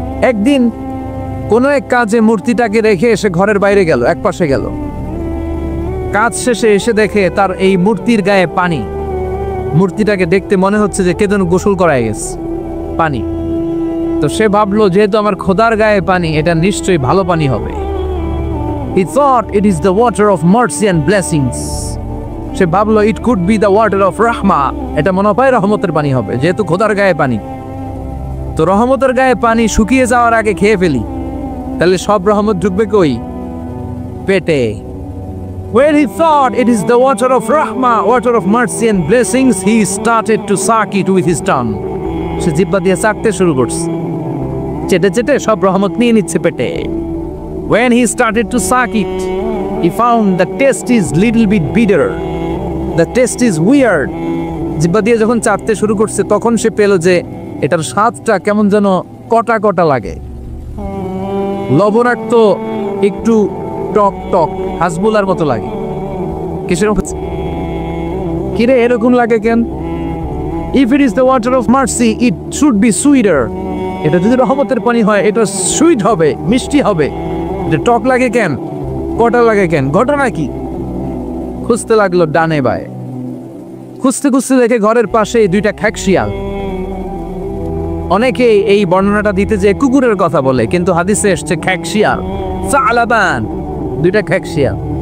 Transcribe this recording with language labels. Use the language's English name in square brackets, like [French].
[Bangla] একদিন কোনো এক কাজে মূর্তিটাকে রেখে এসে ঘরের বাইরে গেল, এক পাশে গেল। কাজ শেষে এসে দেখে তার এই মূর্তির গায়ে পানি। মূর্তিটাকে দেখতে মনে হচ্ছে যে কে যেন গোসল করায় গেছে, পানি। তো সে ভাবলো যেহেতু আমার খোদার গায়ে পানি, এটা নিশ্চয়ই ভালো পানি হবে। [English] He thought it is the water of mercy and blessings. [Bangla] সে ভাবলো [English] it could be the water of rahma. [Bangla] এটা মনে হয় রহমতের পানি হবে, যেহেতু খোদার গায়ে পানি। তো রহমতের গায়ে পানি শুকিয়ে যাওয়ার আগে খেয়ে ফেলি, তাহলে সব রহমত ঢুকবে কই? পেটে। [English] When he thought it is the water of rahma, water of mercy and blessings, he started to suck it with his tongue. [Bangla] সে জিহ্বা দিয়ে চাটতে শুরু করছে, চেটে চেটে সব রহমত নিয়ে নিচ্ছে পেটে। [English] When he started to suck it, he found the taste is little bit bitter. The taste is weird. [Bangla] জিহ্বা দিয়ে যখন চাটতে শুরু করছে, তখন সে পেল যে এটার স্বাদটা কেমন যেন কটা কটা লাগে, লবণাক্ত, একটু টক টক, হাসবুলার মতো লাগে। কিসের কিরে এরকম লাগে কেন? [English] If it is the water of mercy, it should be sweeter. [Bangla] এটা যদি রহমতের পানি হয়, এটা সুইট হবে, মিষ্টি হবে। এটা টক লাগে কেন, কটা লাগে কেন, ঘটনা কি? খুঁজতে লাগলো ডানে বায়ে, খুঁজতে খুঁজতে দেখে ঘরের পাশে দুইটা খ্যাকশিয়াল। অনেকে এই বর্ণনাটা দিতে যে কুকুরের কথা বলে, কিন্তু হাদিসে এসছে খ্যাকশিয়াল, সালাবান, দুইটা খ্যাকশিয়াল।